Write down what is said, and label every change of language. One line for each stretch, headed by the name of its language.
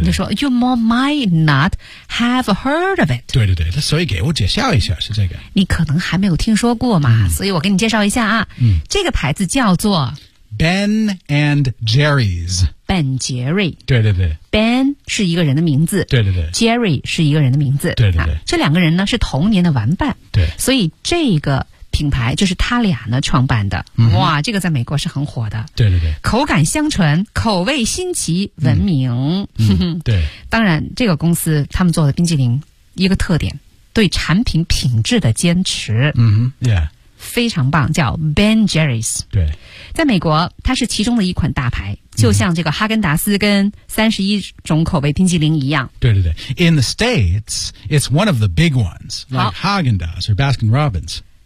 Chinese: 你就说
English: You might not have heard of it
Chinese: 对对对所以给我介绍一下是这个你可能还没有听说过嘛、嗯、所以我给你介绍一下啊、嗯、这个牌子叫做
English: Ben and Jerry's.
Chinese: Ben 杰瑞。对对对。 Ben 是一个人的名字。对对对。 Jerry 是一个人的名字。对对对。啊、这两个人呢是童年的玩伴。对。所以这个品牌就是他俩呢创办的、嗯。哇，这个在美国是很火的。对对对。口感相传，口味新奇，闻名。嗯、对。当然，这个公司他们做的冰淇淋一个特点，对产品品质的坚持。
English: 嗯哼 ，Yeah。
Chinese: 非常棒叫 Ben Jerry's 对在美国它是其中的一款大牌就像这个哈根达斯跟31种口味冰淇淋一样
English: 对对对 In the States it's one of the big ones like Haagen-Dazs or Baskin-Robbins